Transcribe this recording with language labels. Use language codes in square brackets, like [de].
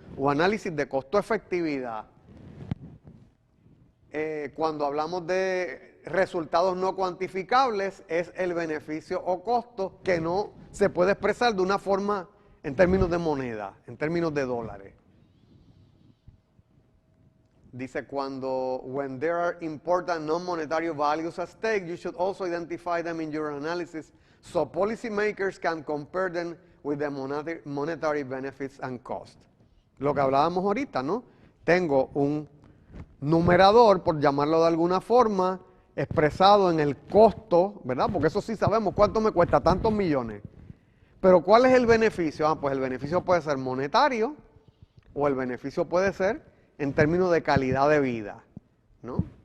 [es] o análisis de costo-efectividad. Cuando hablamos de resultados no cuantificables, es el beneficio o costo que no se puede expresar de una forma en términos de moneda, en términos de dólares. [en] Dice, when there are important non-monetary values at stake, you should also identify them in your analysis so policymakers can compare them with the monetary benefits and costs. [es] Lo que hablábamos ahorita, ¿no? Tengo un numerador, por llamarlo de alguna forma, expresado en el costo, ¿verdad? Porque eso sí sabemos cuánto me cuesta, tantos millones. Pero ¿cuál es el beneficio? Pues el beneficio puede ser monetario o el beneficio puede ser en términos de calidad de vida, ¿no?